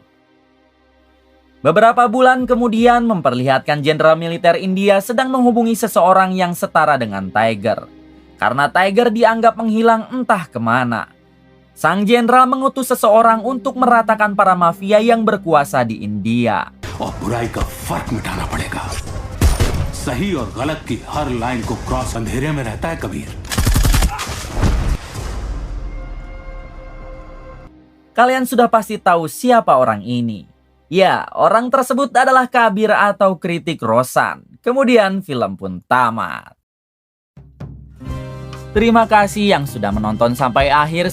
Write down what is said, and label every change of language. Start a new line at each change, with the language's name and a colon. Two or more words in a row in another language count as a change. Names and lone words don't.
Indonesian: Beberapa bulan kemudian memperlihatkan jenderal militer India sedang menghubungi seseorang yang setara dengan Tiger. Karena Tiger dianggap menghilang entah kemana. Sang jenderal mengutus seseorang untuk meratakan para mafia yang berkuasa di India.
Hindi: और बुराई का फर्क मिटाना पड़ेगा। सही और गलत की हर लाइन को क्रॉस अंधेरे में रहता है कबीर।
Indonesian: Kalian sudah pasti tahu siapa orang ini. Ya, orang tersebut adalah Kabir atau kritik Rosan. Kemudian film pun tamat. Terima kasih yang sudah menonton sampai akhir.